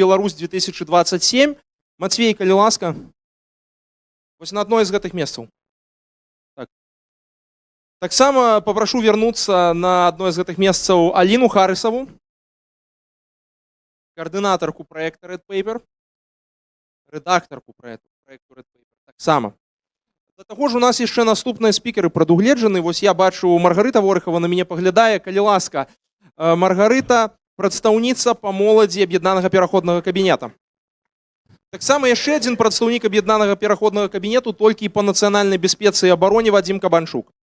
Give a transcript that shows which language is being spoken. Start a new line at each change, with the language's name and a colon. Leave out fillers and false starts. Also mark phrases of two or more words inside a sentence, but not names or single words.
Belarusian: Беларусь 2027». Мацвей, калі ласка, вось на адной з гэтых месцаў. Таксама папрашу вярнуцца на адной з гэтых месцаў Аліну Харысаву, каардынатарку праекта Red Paper,
Ukrainian: редакторку проекту Red Paper.
Belarusian: Таксама. Да таго ж у нас яшчэ наступныя спікеры прадугледжаны. Вось я бачу, Маргарыта Ворыхава на мяне паглядае. Калі ласка, Маргарыта, прадстаўніца па моладзі аб'яднанага пераходнага кабінета. Таксама яшчэ адзін прадстаўнік аб'яднанага пераходнага кабінету, толькі па нацыянальнай бяспецы і абароне, Вадзім Кабанчук.